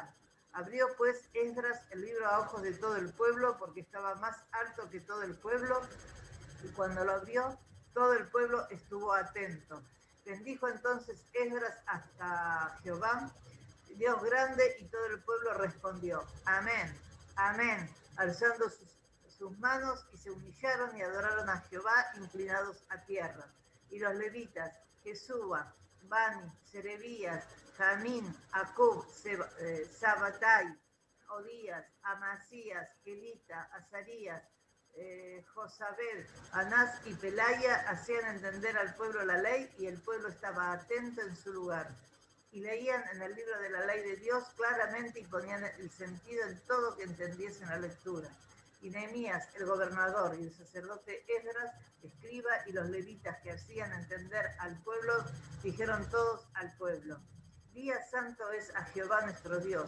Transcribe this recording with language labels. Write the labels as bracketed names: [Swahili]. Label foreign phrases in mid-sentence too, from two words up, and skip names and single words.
[Spanish] Abrió pues Esdras el libro a ojos de todo el pueblo, porque estaba más alto que todo el pueblo, y cuando lo abrió, todo el pueblo estuvo atento. Bendijo entonces Esdras hasta Jehová, Dios grande, y todo el pueblo respondió, amén, amén, alzando sus manos, y se humillaron y adoraron a Jehová inclinados a tierra. Y los levitas, Jesúa, Bani, Serebías, Jamín, Acub, Sabatai, Odías, Amasías, Kelita, Azarías, Josabed, Anás y Pelaya hacían entender al pueblo la ley, y el pueblo estaba atento en su lugar. Y leían en el libro de la ley de Dios claramente y ponían el sentido en todo que entendiesen la lectura. Y Nehemías, el gobernador, y el sacerdote Esdras, escriba, y los levitas que hacían entender al pueblo, dijeron todos al pueblo, día santo es a Jehová nuestro Dios.